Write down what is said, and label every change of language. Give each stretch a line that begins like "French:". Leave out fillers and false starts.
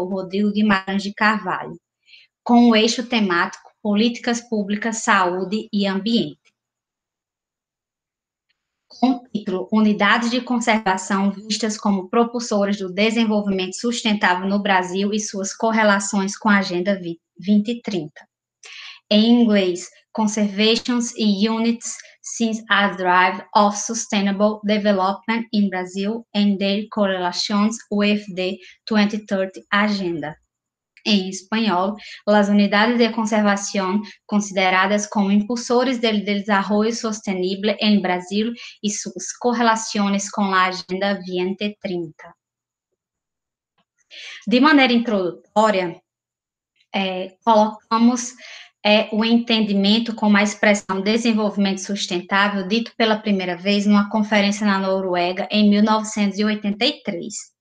Portuguese: Rodrigo Guimarães de Carvalho, com o eixo temático Políticas Públicas, Saúde e Ambiente. Com o título Unidades de Conservação vistas como propulsoras do desenvolvimento sustentável no Brasil e suas correlações com a Agenda 2030. Em inglês,
English: Conservations Units since a Drive of Sustainable Development in Brazil and their correlations with the 2030 Agenda.
Portuguese: Em espanhol,
Spanish: las unidades de conservación consideradas como impulsores del desarrollo sostenible en Brasil y sus correlaciones con la Agenda 2030.
Portuguese: De maneira introdutória, colocamos o entendimento como a expressão desenvolvimento sustentável dito pela primeira vez numa conferência na Noruega em 1983.